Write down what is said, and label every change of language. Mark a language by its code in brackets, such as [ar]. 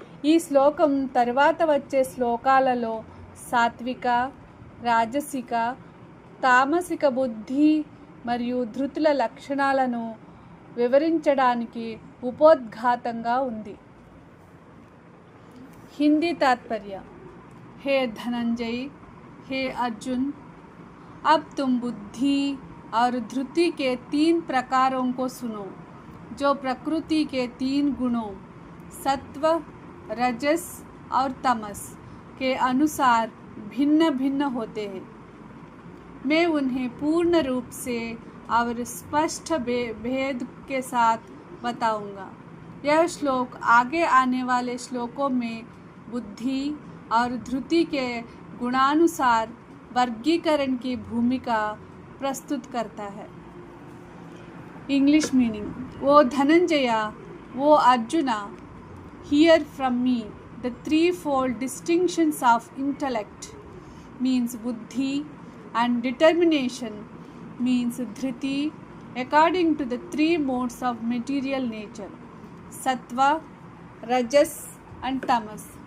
[te] ఈ శ్లోకం తర్వాత వచ్చే శ్లోకాలలో సాత్విక, రాజసిక, తామసిక బుద్ధి మరియు ధృతుల లక్షణాలను వివరించడానికి ఉపోద్ఘాతంగా ఉంది. [hi] हिंदी तात्पर्य: हे धनंजय, हे अर्जुन, अब तुम बुद्धि और धृति के 3 प्रकारों को सुनो, जो प्रकृति के 3 गुणों सत्व, रजस और तमस के अनुसार भिन्न भिन्न होते हैं. मैं उन्हें पूर्ण रूप से और स्पष्ट भेद के साथ बताऊंगा. यह श्लोक आगे आने वाले श्लोकों में बुद्धि और धृति के गुणानुसार वर्गीकरण की भूमिका प्रस्तुत करता है. English meaning: O Dhananjay, [en] O Arjuna, hear from me the threefold distinctions of intellect, means buddhi, and determination, means dhriti, according to the three modes of material nature, sattva, rajas, and tamas.